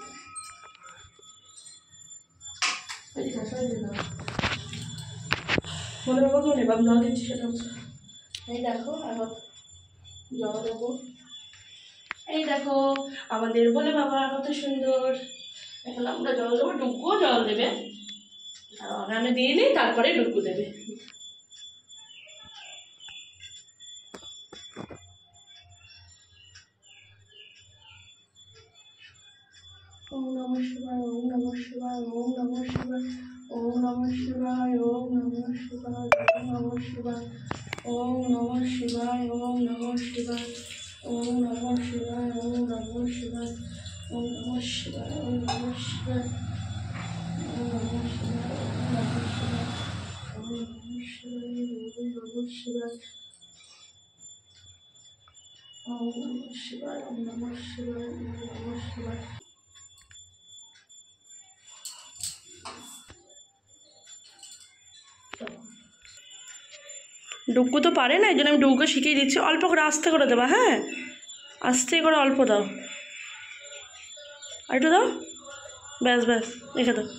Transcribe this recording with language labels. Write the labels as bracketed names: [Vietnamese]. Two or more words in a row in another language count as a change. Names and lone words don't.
[Bangla] ভোলে বাবাকে নেবাম জল দিচ্ছি, সেটা এই দেখো। এখন জল দেবো। এই দেখো আমাদের ভোলে বাবা কত সুন্দর। এখন আমরা জল দেবো, ডুগ্গুও জল দেবে। আমি দিয়ে নিই, তারপরে ডুগ্গু দেবে। [Sanskrit] ওম নমঃ শিবায়, ওম নমঃ শিবায়, ওম নমঃ শিবায়, ওম নমঃ শিবায়, ওম নমঃ শিবায়, ওম নমঃ শিবায়, ওম নমঃ শিবায়, ওম নমঃ শিবায়, ওম নমঃ শিবায়, ওম নমঃ শিবায়, ওম নমঃ শিবায়, ওম নমঃ শিবায়, ওম নমঃ শিবায়, ওম নমঃ শিবায়, ওম নমঃ শিবায়, ওম নমঃ শিবায়, ওম নমঃ শিবায়, ওম নমঃ শিবায়। [Bangla] ডুগ্গু তো পারে না, এই জন্য আমি ডুগ্গুকে শিখিয়ে দিচ্ছি। অল্প করে আস্তে করে দেবা, হ্যাঁ আস্তে করে অল্প দাও, আর একটু দাও, ব্যাস ব্যাস, রেখে দাও।